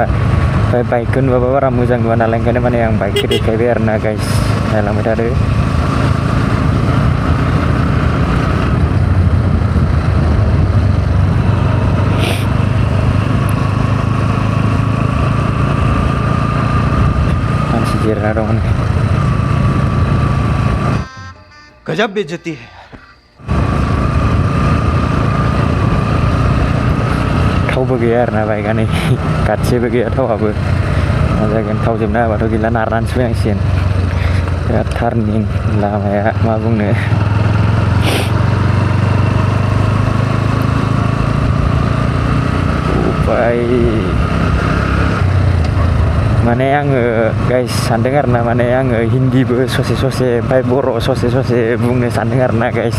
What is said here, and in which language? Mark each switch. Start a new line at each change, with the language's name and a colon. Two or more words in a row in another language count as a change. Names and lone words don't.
Bodo: ओमफ्राय बाइकखौ नुवाबा बारा मोजां नुवा नालाय, ओंखायनो माने आं बाइकखौ देखायबाय आरोना गाइस। नायलांबाय थादो। जिरायना दं।
Hindi: गजब बेइज्जती है।
Bodo: थावबो गैया आरोना बाइकआ नै, गासैबो गैया थावआबो। मा जागोन, थाव जोबना होबाथ' गैला, नारनानैसो फैनांसिगोन। बिराद टार्निं लामाया, मा बुंनो। ओमफ्राय माने आङो गाइस सानदों आरोना, माने आङो हिन्दीबो ससे ओमफ्राय बर' ससे बुंनो सानदों आरोना गाइस।